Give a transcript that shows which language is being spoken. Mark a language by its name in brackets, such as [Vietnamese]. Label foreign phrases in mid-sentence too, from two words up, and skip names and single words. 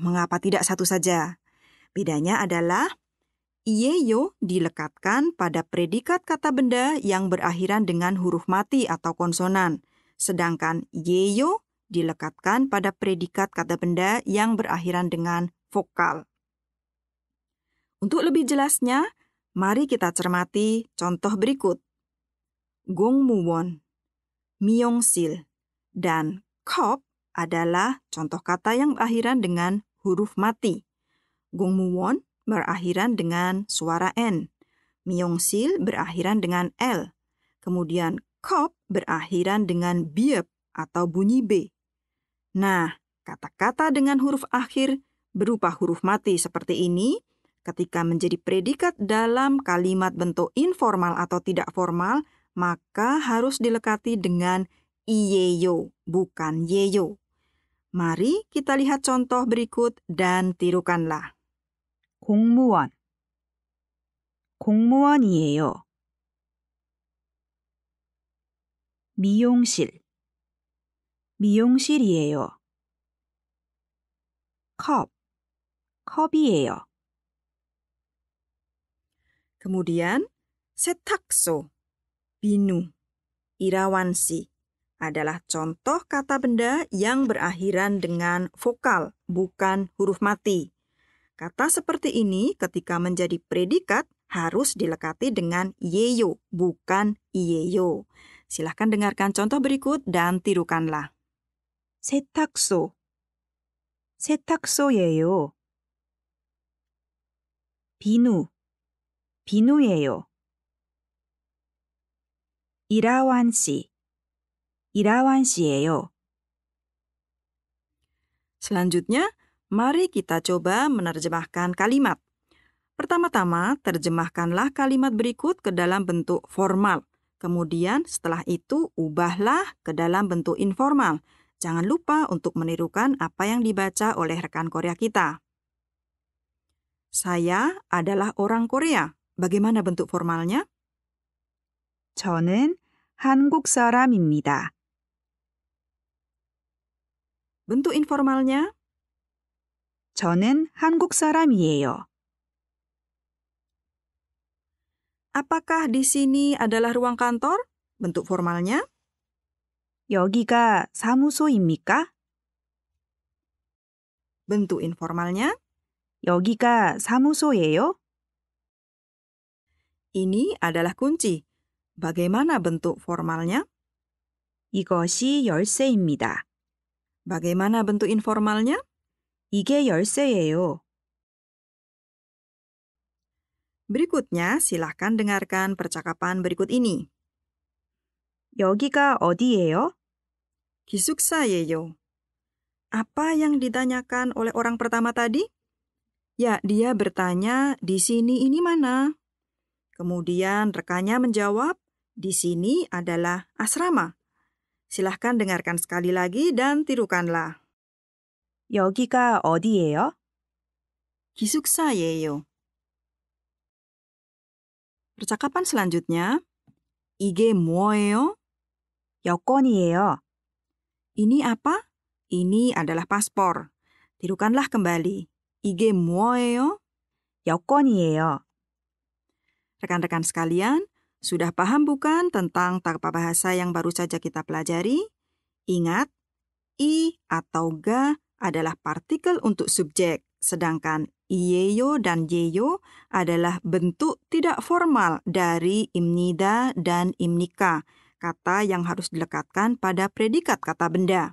[Indonesian] Mengapa tidak satu saja? Bedanya adalah iyeyo dilekatkan pada predikat kata benda yang berakhiran dengan huruf mati atau konsonan. Sedangkan yeyo dilekatkan pada predikat kata benda yang berakhiran dengan vokal. Untuk lebih jelasnya, mari kita cermati contoh berikut. [Korean] 공무원, 미용실, [Indonesian] dan 컵 adalah contoh kata yang berakhiran dengan huruf mati. 공무원 berakhiran dengan suara N. 미용실 berakhiran dengan L. Kemudian 컵 berakhiran dengan biep atau bunyi B. Nah, kata-kata dengan huruf akhir berupa huruf mati seperti ini, ketika menjadi predikat dalam kalimat bentuk informal atau tidak formal, maka harus dilekati dengan iyeyo, bukan yeyo. Mari kita lihat contoh berikut dan tirukanlah. [Korean] 공무원, 공무원이에요. 미용실, 미용실이에요. 컵, 컵이에요. [Indonesian] Kemudian, setakso, binu, irawansi adalah contoh kata benda yang berakhiran dengan vokal, bukan huruf mati. Kata seperti ini ketika menjadi predikat harus dilekati dengan yeyo, bukan iyeyo. Silahkan dengarkan contoh berikut dan tirukanlah. [Korean] 세탁소, 세탁소예요. 비누, 비누예요. 이라완시, 이라완시예요. [Indonesian] Selanjutnya, mari kita coba menerjemahkan kalimat. Pertama-tama, terjemahkanlah kalimat berikut ke dalam bentuk formal. Kemudian setelah itu, ubahlah ke dalam bentuk informal. Jangan lupa untuk menirukan apa yang dibaca oleh rekan Korea kita. Saya adalah orang Korea. Bagaimana bentuk formalnya? [Korean] 저는 한국 사람입니다. [Indonesian] Bentuk informalnya? [Korean] 저는 한국 사람이에요. [Indonesian] Apakah di sini adalah ruang kantor? Bentuk formalnya? [Korean] 여기가 사무소입니까? [Indonesian] Bentuk informalnya? [Korean] 여기가 사무소예요? [Indonesian] Ini adalah kunci. Bagaimana bentuk formalnya? [Korean] 이것이 열쇠입니다. [Indonesian] Bagaimana bentuk informalnya? [Korean] 이게 열쇠예요. [Indonesian] Berikutnya, silahkan dengarkan percakapan berikut ini. [Korean] 여기가 어디예요? 기숙사예요. [Indonesian] Apa yang ditanyakan oleh orang pertama tadi? Ya, dia bertanya, di sini ini mana? Kemudian rekannya menjawab, di sini adalah asrama. Silahkan dengarkan sekali lagi dan tirukanlah. [Korean] 여기가 어디예요? 기숙사예요. [Indonesian] Percakapan selanjutnya, [Korean] 이게 뭐예요? 여권이에요. [Indonesian] Ini apa? Ini adalah paspor. Tirukanlah kembali. [Korean] 이게 뭐예요? 여권이에요. [Indonesian] Rekan-rekan sekalian, sudah paham bukan tentang tata bahasa yang baru saja kita pelajari? Ingat, i atau ga adalah partikel untuk subjek, sedangkan iyeyo dan yeyo adalah bentuk tidak formal dari imnida dan imnika, kata yang harus dilekatkan pada predikat kata benda.